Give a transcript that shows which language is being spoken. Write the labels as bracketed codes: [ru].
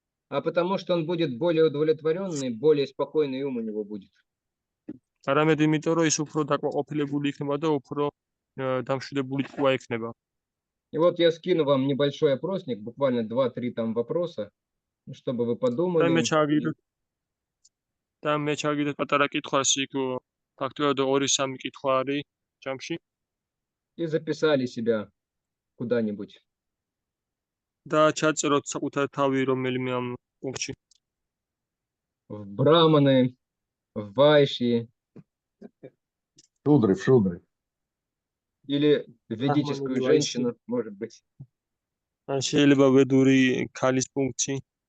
[ru] а потому что он будет более удовлетворенный, более спокойный ум у него будет. [ka] არამედ იმიტომ, რომ ის უფრო დაკმაყოფილებული იქნება და უფრო დამშვიდებული ტყუა იქნება. [ru] И вот я скину вам небольшой опросник, буквально 2-3 там вопроса, чтобы вы [ka] და [ru] подумали. [ka] მე ჩავაგდეთ პატარა კითხვას, იქ ფაქტობრივად 2-3 კითხვა არის ჯამში [ru] И записали себя куда-нибудь. [ka] და ჩაწეროთ საკუთარ თავი რომელიმე ამ პუნქტში. [ru] В браманы, в вайши В шудры. или в ведическую вайши. женщину, может быть. [ka] ან შეიძლება ვედური ქალის პუნქტში.